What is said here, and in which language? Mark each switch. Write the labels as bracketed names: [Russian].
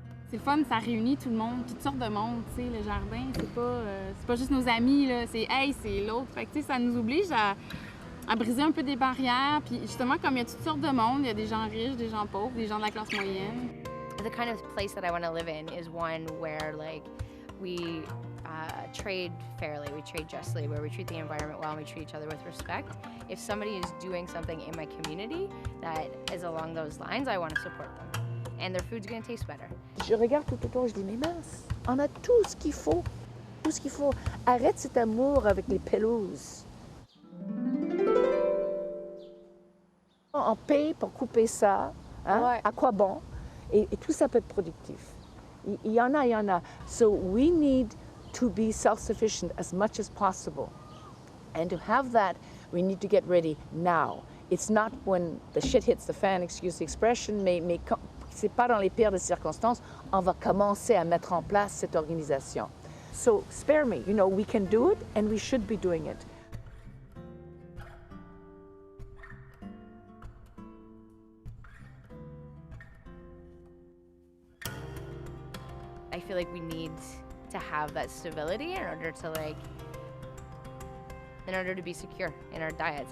[French] C'est le fun, ça réunit tout le monde, toutes sortes de monde, tu sais, le jardin, c'est pas juste nos amis, là, c'est « hey, c'est l'autre ». Fait que, tu sais, ça nous oblige à briser un peu des barrières, puis justement, comme il y a toutes sortes de monde, il y a des gens riches, des gens pauvres, des gens de la classe moyenne. [English] The kind of place that I want to live in is one where, like, we trade fairly, we trade justly, where we treat the environment well and we treat each other with respect. If somebody is doing something in my community that is along those lines, I want to support them. And their food's going to taste better. [French] Je regarde tout autour et je dis, mais mince, on a tout ce qu'il faut. Tout ce qu'il faut. Arrête cet amour avec les pelouses. On paye pour couper ça. Hein? Ouais. À quoi bon? Et tout ça peut être productif. Il y en a, il y en a. [English] So we need to be self-sufficient as much as possible. And to have that, we need to get ready now. It's not when the shit hits the fan, excuse the expression, [French] mais c'est pas dans les pires des circonstances, on va commencer à mettre en place cette organisation. [English] So spare me, you know, we can do it and we should be doing it. I feel like we need to have that stability in order to be secure in our diets.